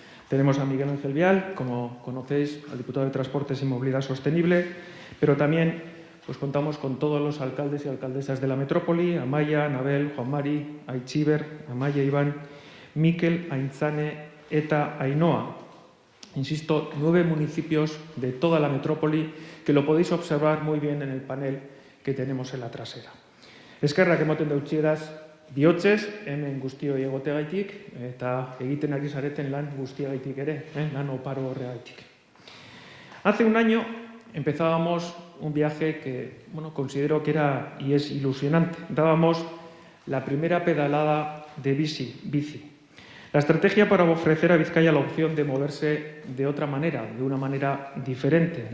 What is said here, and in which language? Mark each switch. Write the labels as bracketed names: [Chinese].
[Spanish] Tenemos a Miguel Ángel Vial, como conocéis, al diputado de Transportes y Movilidad Sostenible, pero también pues contamos con todos los alcaldes y alcaldesas de la metrópoli, Amaia, Anabel, Juan Mari, Aitziber, Amaia, Iván, Mikel, Aintzane eta Ainhoa. Insisto, 9 municipios de toda la metrópoli que lo podéis observar muy bien en el panel que tenemos en la trasera. [Basque] Eskerrak emoten deutxieraz bihotzez, hemen guztioi egotegaitik, eta egiten ari zareten lan guztiagaitik ere, lan oparo horregaitik. [Spanish] Hace un año empezábamos un viaje que, considero que era y es ilusionante. Dábamos la primera pedalada de bici. La estrategia para ofrecer a Vizcaya la opción de moverse de otra manera, de una manera diferente.